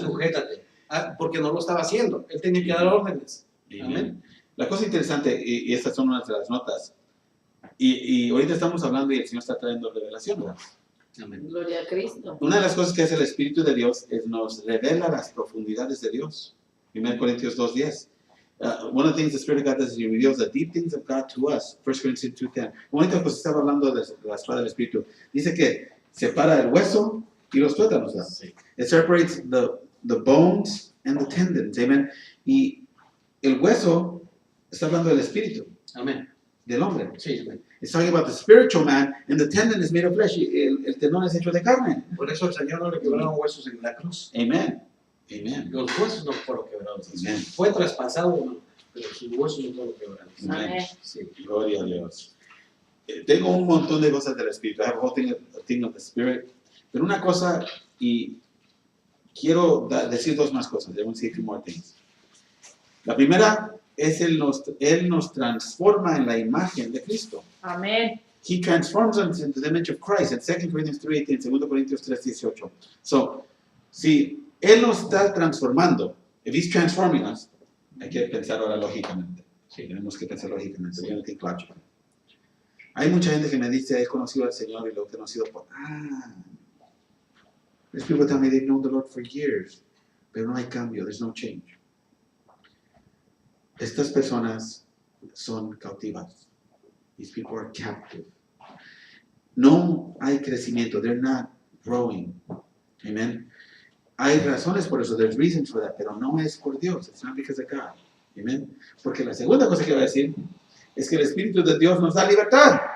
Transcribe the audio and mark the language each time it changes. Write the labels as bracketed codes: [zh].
[es] sujétate, porque no lo estaba haciendo, él tenía que dar órdenes. [en] Amen. [es] La cosa interesante, y estas son unas de las notas, y ahorita estamos hablando y el Señor está trayendo revelación, ¿verdad? Amén. Gloria a Cristo. Una de las cosas que hace el Espíritu de Dios es nos revela las profundidades de Dios. 1 Corintios 2:10. [en] One of the things the Spirit of God does is He reveals the deep things of God to us. 1 Corinthians 2:10. [es] Ahorita pues estaba hablando de la espada del Espíritu. Dice que separa el hueso y los tuétanos. ¿Verdad? Sí. [en] It separates the bones and the tendons. Amen. [es] Y el hueso está hablando del espíritu, Amén. del hombre. Sí, amén. [en] It's talking about the spiritual man, and the tendon is made of flesh. [es] Y el tendón es hecho de carne. Por eso el Señor no le quebraron huesos en la cruz. [en] Amen. Amen. [es] Los huesos no fueron quebrados. Amén. Fue traspasado, ¿no? Pero sus huesos no fueron quebrados. Amén. Sí. Gloria a Dios. Tengo un montón de cosas del espíritu. [en] I have a whole thing of the spirit. [es] Pero una cosa, y quiero decir dos más cosas. [en] I want to say two more things. [es] La primera es Él nos transforma en la imagen de Cristo. Amén. [en] He transforms us into the image of Christ. In 2 Corinthians 3:18, [es] 2 Corintios 3:18. So, si Él nos está transformando, [en] if He's transforming us, [es] hay que pensar ahora lógicamente. Sí, tenemos que pensar lógicamente. [en] We're going to think logically. [es] Hay mucha gente que me dice, he conocido al Señor y lo he conocido por... [en] There's people tell me they've known the Lord for years, [es] pero no hay cambio, [en] there's no change. [es] Estas personas son cautivas. [en] These people are captive. [es] No hay crecimiento. [en] They're not growing. Amen. [es] Hay razones por eso. [en] There's reasons for that. [es] Pero no es por Dios. [en] It's not because of God. Amen. [es] Porque la segunda cosa que voy a decir es que el Espíritu de Dios nos da libertad.